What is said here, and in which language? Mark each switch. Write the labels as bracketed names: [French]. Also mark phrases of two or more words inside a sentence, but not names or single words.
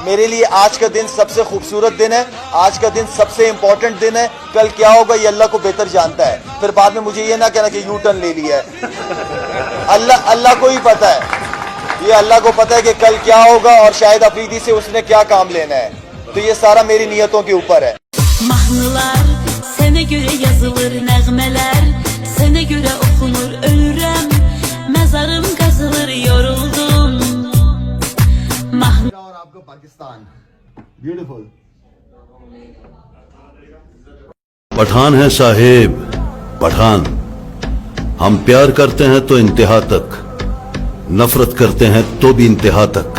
[Urdu] میرے لیے آج کا دن سب سے خوبصورت دن ہے، آج کا دن سب سے امپارٹنٹ دن ہے. کل کیا ہوگا یہ اللہ کو بہتر جانتا ہے۔ پھر بعد میں مجھے یہ نہ کہنا کہ یو ٹرن لے لیا ہے. اللہ کو ہی پتا ہے، یہ اللہ کو پتا ہے کہ کل کیا ہوگا اور شاید آفریدی سے اس نے کیا کام لینا ہے. تو یہ سارا میری نیتوں کے اوپر ہے. [Azerbaijani] Sene göre yazılır nəğmələr, sene göre okunur ölürəm, mezarım kazılır yoruldum. [Urdu] اور آپ کا پاکستان بیوٹیفل. پٹھان ہے صاحب، پٹھان. ہم پیار کرتے ہیں تو انتہا تک، نفرت کرتے ہیں تو بھی انتہا تک.